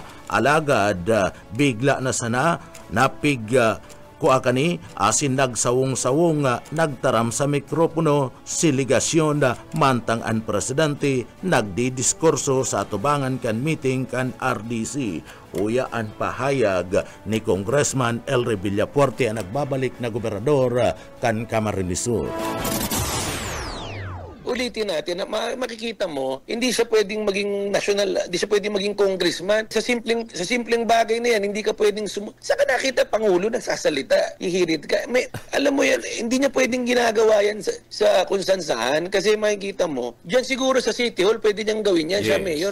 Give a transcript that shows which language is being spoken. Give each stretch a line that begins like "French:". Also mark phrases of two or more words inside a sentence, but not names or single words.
Bikol: Alagad bigla na sana napig kuha kani asin nagsawong-sawong nagtaram sa mikropono si ligasyon mantang ang presidente nagdidiskurso sa atubangan kan meeting kan RDC. Uya ang pahayag ni Congressman El Villafuerte ang nagbabalik na gobernador kan Camarines Sur.
Filipino: Ulitin natin na makikita mo, hindi siya pwedeng maging national, hindi siya pwedeng maging congressman. Sa simpleng bagay na yan, hindi ka pwedeng saka nakita Pangulo nagsasalita, ihirit ka. Alam mo yan, hindi niya pwedeng ginagawa yan sa kung saan kasi makikita mo, diyan siguro sa City Hall, pwede niyang gawin yan, siya mayor.